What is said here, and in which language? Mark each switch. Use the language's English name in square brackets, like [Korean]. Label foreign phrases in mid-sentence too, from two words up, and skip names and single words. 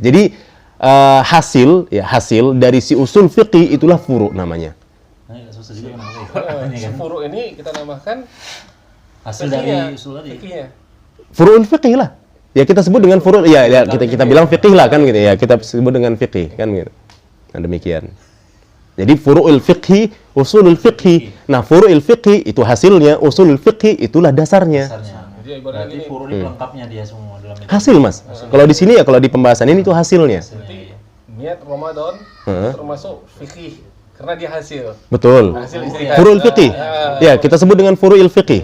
[Indonesian] Jadi hasil dari si usul fiqih itulah furu namanya. Susah juga kan. Furu ini kita namakan hasil dari usul tadi. Furu'ul fiqih lah. Ya kita sebut dengan furu', ya kita bilang fiqih lah kan gitu ya. Kita sebut dengan fiqih kan gitu. Nah, demikian. Jadi furu'ul fiqhi, usulul fiqhi. Nah, furu'ul fiqhi itu hasilnya, usulul fiqhi itulah dasarnya. Jadi berarti furu ini pelengkapnya dia semua dalam itu. Hasil, Mas. Kalau di sini ya, kalau di pembahasan ini itu hasilnya. Jadi niat Ramadan termasuk fikih karena dia hasil. Betul. Furu'ul fiqhi. Ya, kita sebut dengan furu'il fiqhi.